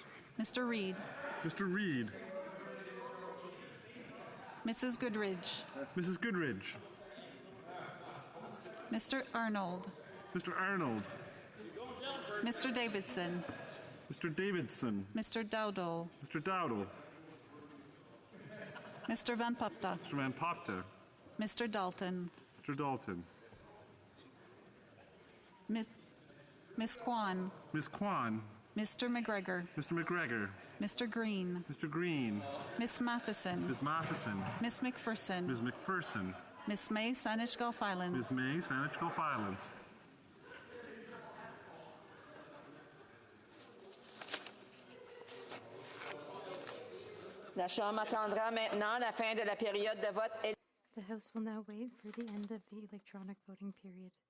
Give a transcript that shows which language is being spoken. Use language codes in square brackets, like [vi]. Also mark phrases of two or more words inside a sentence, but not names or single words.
[en] Mr. Reed. Mr. Reed. Mrs. Goodridge. Mrs. Goodridge. Mr. Arnold. Mr. Arnold. Mr. Davidson. Mr. Davidson. Mr. Dowdall. Mr. Dowdall. Mr. Van Popta. Mr. Van Popta. Mr. Dalton. Mr. Dalton. Miss Kwan. Ms. Kwan. Mr. McGregor. Mr. McGregor. Mr. Green. Mr. Green. Miss Matheson. Ms. Matheson. Miss McPherson. Ms. McPherson. Miss May, Saanich Gulf Islands. Ms. May, Saanich Gulf Islands. [fr] La Chambre attendra maintenant la fin de la période de vote. [en] The House will now wait for the end of the electronic voting period.